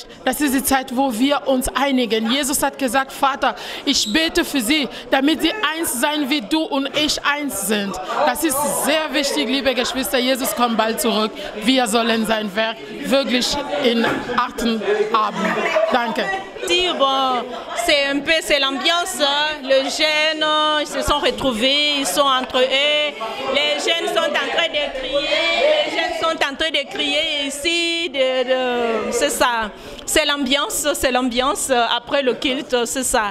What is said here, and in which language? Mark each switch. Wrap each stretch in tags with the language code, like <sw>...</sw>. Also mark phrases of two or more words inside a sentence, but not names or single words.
<de>Das ist die Zeit, wo wir uns einigen. Jesus hat gesagt, Vater, ich bete für sie, damit sie eins sein wie du und ich eins sind. Das ist sehr wichtig, liebe Geschwister. Jesus kommt bald zurück. Wir sollen sein Werk wirklich in Achten haben. Danke.</de> <fr>Bon, c'est l'ambiance, les jeunes ils se sont retrouvés, ils sont entre eux, les jeunes sont en train de crier, ici, c'est ça, c'est l'ambiance après le culte, c'est ça.</fr>